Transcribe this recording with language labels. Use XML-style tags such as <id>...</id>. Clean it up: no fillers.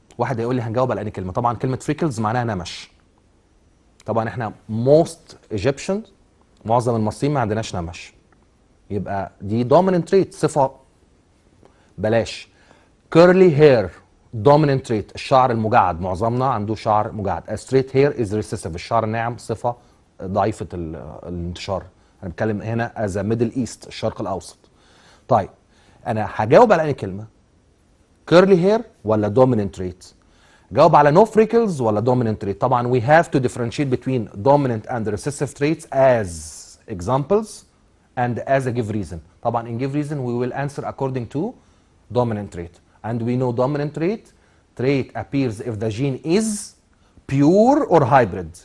<ar>واحد هيقول لي هنجاوب على أي كلمة. طبعا كلمة freckles معناها نمش. طبعا احنا</ar> <en>most Egyptians</en> <ar>معظم المصريين ما عندناش نمش. يبقى دي dominant trait صفة. بلاش curly hair dominant trait الشعر المجعد. معظمنا عنده شعر مجعد.</ar> <en>a straight hair is recessive</en> <ar>الشعر الناعم صفة ضعيفة الانتشار. انا بتكلم هنا</ar> <en>as a middle east</en> <ar>الشرق الأوسط. طيب انا هجاوب على أي كلمة curly hair ولا dominant trait. جاوب على</ar> <en>no freckles ولا dominant trait. طبعا we have to differentiate between dominant and recessive traits as examples and as a give reason.</en> <ar>طبعا</ar> <en>in give reason we will answer according to dominant trait. And we know dominant trait appears if the gene is pure or hybrid.</en>